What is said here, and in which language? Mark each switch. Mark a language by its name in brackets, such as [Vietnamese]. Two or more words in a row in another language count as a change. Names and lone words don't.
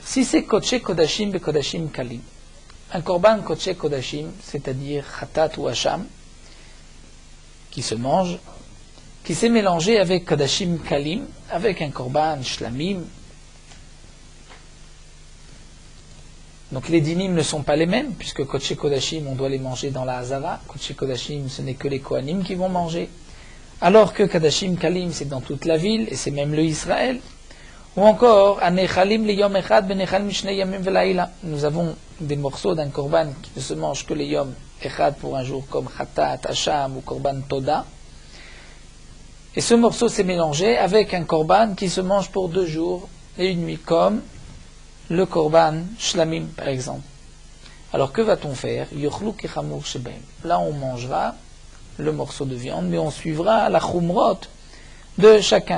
[French] Si c'est [Hebrew] קדשי קדשים בקדשים קלים, [French] un [Hebrew] קרבן קדשי קדשים, [French] c'est-à-dire khatat ou hacham, qui se mange, qui s'est mélangé avec [Hebrew] קדשים קלים, [French] avec un [Hebrew] קרבן שלמים, [French] donc les dinim ne sont pas les mêmes, puisque [Hebrew] קדשי קדשים, [French] on doit les manger dans la Hazara. [Hebrew] קדשי קדשים, [French] ce n'est que les Kohanim qui vont manger. Alors que [Hebrew] קדשים קלים, [French] c'est dans toute la ville, et c'est même le Israël. Ou encore, [Hebrew] הנאכלים ליום אחד בנאכלים לשני ימים ולילה. [French] Nous avons des morceaux d'un korban qui ne se mange que les [Hebrew] יום אחד [French] pour un jour, comme Khatat, Hacham ou [Hebrew] קרבן תודה. [French] Et ce morceau s'est mélangé avec un korban qui se mange pour 2 jours et une nuit, comme le [Hebrew] קרבן שלמים [French] par exemple. Alors que va-t-on faire? [Hebrew] יאכלו כחמור שבהם. [French] Là on mangera le morceau de viande, mais on suivra la chumrot de chacun.